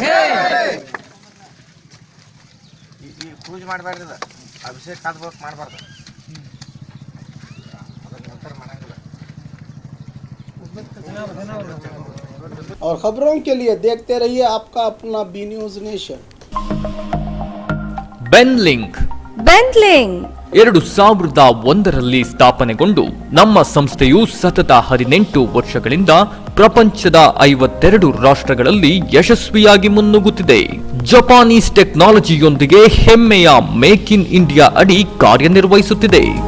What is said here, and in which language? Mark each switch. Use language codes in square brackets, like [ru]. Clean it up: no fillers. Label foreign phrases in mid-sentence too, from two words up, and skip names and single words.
[kn] ಪೂಜೆ ಮಾಡಬಾರ್ದು, ಅಭಿಷೇಕ ಮಾಡಬಾರ್ದು. [hi] और खबरों के लिए देखते रहिए आपका अपना बी न्यूज नेशन। [kn] ಬೆನ್ಲಿಂಕ್ 2001ರಲ್ಲಿ ಸ್ಥಾಪನೆಗೊಂಡು ನಮ್ಮ ಸಂಸ್ಥೆಯು ಸತತ 18 ವರ್ಷಗಳಿಂದ ಪ್ರಪಂಚದ 52 ರಾಷ್ಟ್ರಗಳಲ್ಲಿ ಯಶಸ್ವಿಯಾಗಿ ಮುನ್ನುಗ್ಗುತ್ತಿದೆ. [en] Japanese technologyಯೊಂದಿಗೆ [kn] ಹೆಮ್ಮೆಯ ಮೇಕ್ ಇನ್ ಇಂಡಿಯಾ ಅಡಿ ಕಾರ್ಯನಿರ್ವಹಿಸುತ್ತಿದೆ.